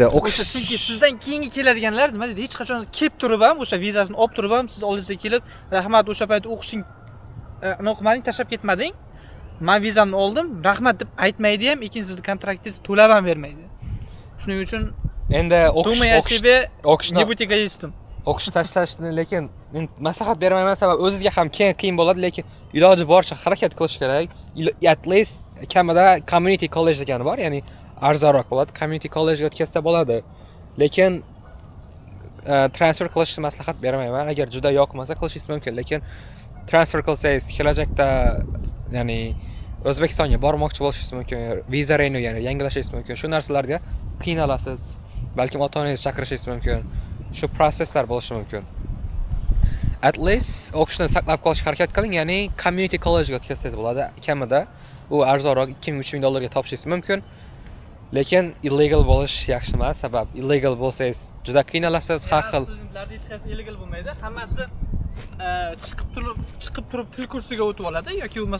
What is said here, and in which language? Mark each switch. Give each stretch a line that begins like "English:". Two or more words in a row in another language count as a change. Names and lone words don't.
Uzbek: O'sha chunki sizdan keyingi keladiganlar nima deydi, hech qachon kelib turib ham o'sha vizasini olib turib ham siz oldingizga kelib, rahmat o'sha payt o'qishing o'qimading, tashlab ketmading. Men vizamni oldim, rahmat deb aytmaydi ham, lekin sizni kontraktingizni to'lab ham bermaydi. Shuning uchun endi
Russian: думай о себе, не будь эгоистом.
Uzbek: o'qish tashlashni lekin men maslahat bermayman, sababi o'zingizga ham qiyin bo'ladi, lekin iloji boricha harakat qilish kerak.
English: At least
Uzbek: kamida
English: community college
Uzbek: degani bor, ya'ni arzonroq bo'ladi.
English: Community college'ga
Uzbek: o'tkazsa bo'ladi. Lekin transfer qilishni maslahat bermayman. Agar juda yoqmasa qilishingiz mumkin, lekin transfer qilsangiz kelajakda ya'ni O'zbekistonga bormoqchi bo'lishingiz mumkin, viza renew ya'ni yangilashingiz mumkin. Shu narsalarga qiynalasiz. Balkim ota-onangizni chaqirishingiz mumkin. Shu proseslar bo'lishi mumkin.
English: At least
Uzbek: o'qishni saqlab qolishga harakat qiling, ya'ni
English: community college'ga
Uzbek: o'tkazsangiz bo'ladi. Kamida u arzonroq 2000-3000 dollarga topishingiz mumkin. Lekin illegal bo'lish yaxshi emas, sabab illegal bo'lsangiz juda qiynalasiz, har xil. Studentlarda hech qaysi illegal bo'lmaydi. Hammasi chiqib turib til kursiga o'tib oladi yoki bo'lmasa